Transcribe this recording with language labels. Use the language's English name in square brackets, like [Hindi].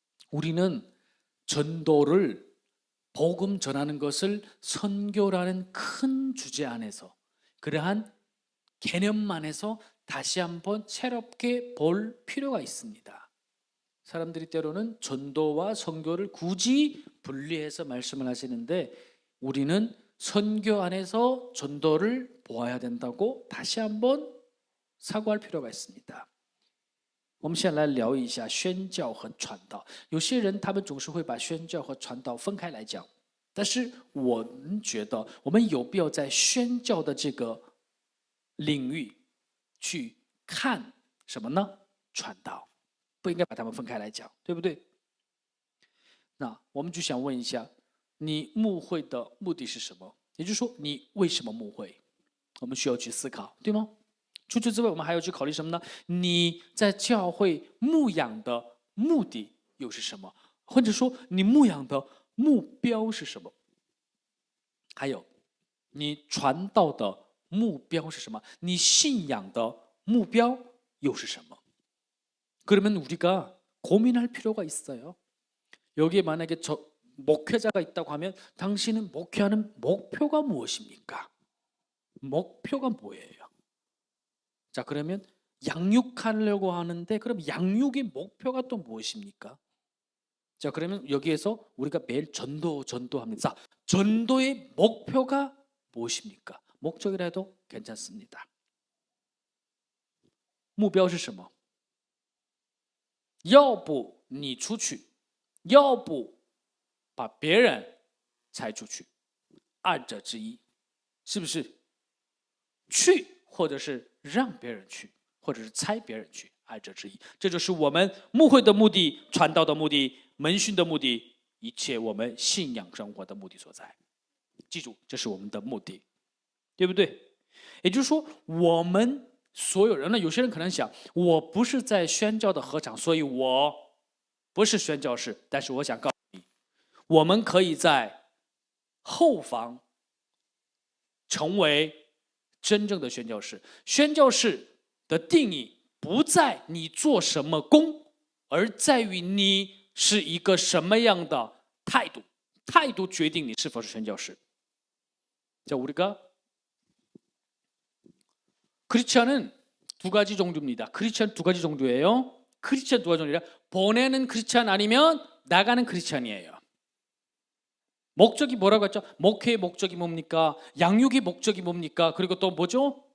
[Korean] 우리는 전도를 복음 전하는 것을 선교라는 큰 주제 안에서 그러한 개념 안에서 다시 한번 새롭게 볼 필요가 있습니다. 사람들이 때로는 전도와 선교를 굳이 분리해서 말씀을 하시는데 우리는 선교 안에서 전도를 보아야 된다고 다시 한번 사고할 필요가 있습니다. [Chinese] 我们先来聊一下宣教和传道。有些人他们总是会把宣教和传道分开来讲，但是我们觉得我们有必要在宣教的这个领域去看什么呢？传道，不应该把它们分开来讲，对不对？那我们就想问一下，你牧会的目的是什么？也就是说，你为什么牧会？我们需要去思考，对吗？除此之外，我们还要去考虑什么呢？你在教会牧养的目的又是什么？或者说，你牧养的目标是什么？还有，你传道的目标是什么？你信仰的目标又是什么？ [Korean] 그러면 우리가 고민할 필요가 있어요. 여기에 만약에 목회자가 있다고 하면 당신은 목회하는 목표가 무엇입니까? 목표가 뭐예요? 자, 그러면 양육하려고 하는데 그럼 양육의 목표가 또 무엇입니까? 자, 그러면 여기에서 우리가 매일 전도합니다. 자, 전도의 목표가 무엇입니까? 목적이라도 괜찮습니다. [Chinese] 目标是什么？要不你出去，要不把别人拆出去，二者之一，是不是？去，或者是让别人去，或者是拆别人去，二者之一。这就是我们牧会的目的、传道的目的、门训的目的，一切我们信仰生活的目的所在。记住，这是我们的目的，对不对？也就是说，我们所有人呢，有些人可能想，我不是在宣教的合场，所以我不是宣教士。但是我想告诉你，我们可以在后方成为真正的宣教士。宣教士的定义不在你做什么工，而在于你是一个什么样的态度。态度决定你是否是宣教士。 [Korean] 자, 우리가 크리스천은 두 가지 종류입니다. 크리스천 두 가지 종류예요. 크리스천 두 가지 종류라 보내는 크리스천 아니면 나가는 크리스천이에요. 목적이 뭐라고 했죠? 목회의 목적이 뭡니까? 양육의 목적이 뭡니까? 그리고 또 뭐죠?